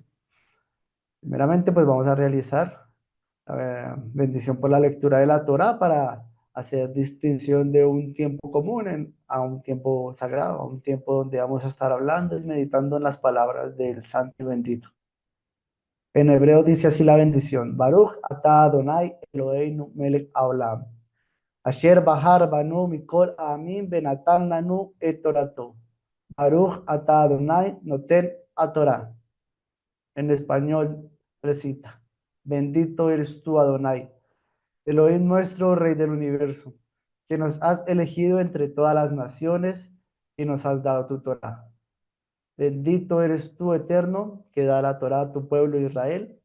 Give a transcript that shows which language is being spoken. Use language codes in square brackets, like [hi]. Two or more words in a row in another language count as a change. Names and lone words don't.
[es] Primeramente pues vamos a realizar bendición por la lectura de la Torá para hacer distinción de un tiempo común a un tiempo sagrado, a un tiempo donde vamos a estar hablando y meditando en las palabras del Santo y Bendito. En hebreo dice así la bendición: [he] ברוך אתה אדוני אלוהינו מלך העולם אשר בחר בנו מכל העמים ונתן לנו את תורתו. ברוך אתה אדוני נותן התורה. [es] En español recita: Bendito eres tú, Adonai, Elohim nuestro, Rey del universo, que nos has elegido entre todas las naciones y nos has dado tu Torah. Bendito eres tú, Eterno, que da la Torah a tu pueblo Israel.